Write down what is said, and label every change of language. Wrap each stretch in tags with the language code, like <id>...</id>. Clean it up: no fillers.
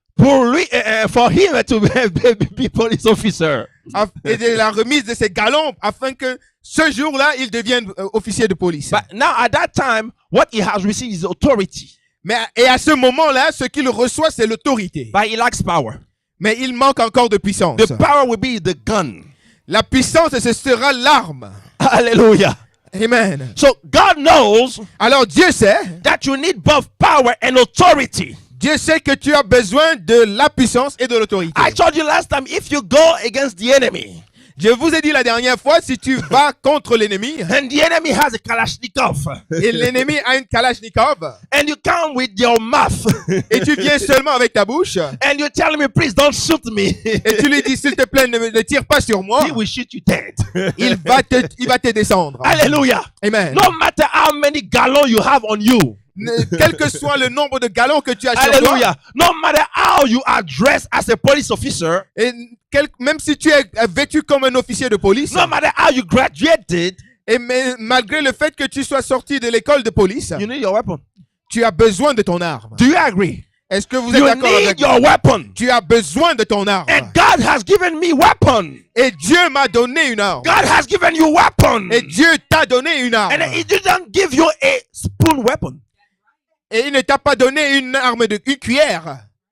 <en>for him to be police officer.</en> <fr>et de la remise de ses galons afin que ce jour-là, il devienne officier de police.</fr> <en>But now at that time, what he has received is authority.</en> <fr>Et à ce moment-là, ce qu'il reçoit, c'est l'autorité.</fr> <en>But he lacks power.</en> <fr>Mais il manque encore de puissance.</fr> <en>The power will be the gun.</en> <fr>La puissance, ce sera l'arme. Hallelujah. Amen.</fr> <en>So God knows</en> <fr>Alors Dieu sait,</fr> <en>that you need both power and authority.</en> <fr>Dieu sait que tu as besoin de la puissance et de l'autorité.</fr> <en>I told you last time, if you go against the enemy,</en> <fr>Je vous ai dit la dernière fois, si tu vas contre l'ennemi,</fr> <en>and the enemy has a Kalashnikov,</en> <fr>et l'ennemi a une Kalachnikov,</fr> <en>and you come with your mouth,</en> <fr>et tu viens seulement avec ta bouche,</fr> <en>and you tell me, please don't shoot me,</en> <fr>et tu lui dis, s'il te plaît, ne tire pas sur moi,</fr> <en>he will shoot you dead.</en> <fr>il va te descendre. Hallelujah. Amen.</fr> <en>No matter how many gallons you have on you.</en> <fr>Quel que soit le nombre de galons que tu as sur toi, Hallelujah.</fr> <en>No matter how you are dressed as a police officer,</en> <fr>et même si tu es vêtu comme un officier de police,</fr> <en>no matter how you graduated,</en> <fr>et malgré le fait que tu sois sorti de l'école de police,</fr> <en>you need your weapon.</en> <fr>tu as besoin de ton arme.</fr> <en>Do you agree?</en> <fr>Est-ce que vous êtes</fr> <en>You</en> <fr>d'accord</fr> <en>need</en> <fr>avec</fr> <en>your</en> <fr>moi?</fr> <en>weapon.</en> <fr>Tu as besoin de ton arme.</fr> <en>And God has given me weapon.</en> <fr>Et Dieu m'a donné une arme.</fr> <en>God has given you weapon.</en> <fr>Et Dieu t'a donné une arme.</fr> <en>And he didn't give you a spoon weapon.</en> <fr>Et il ne t'a pas donné une arme une cuillère.</fr>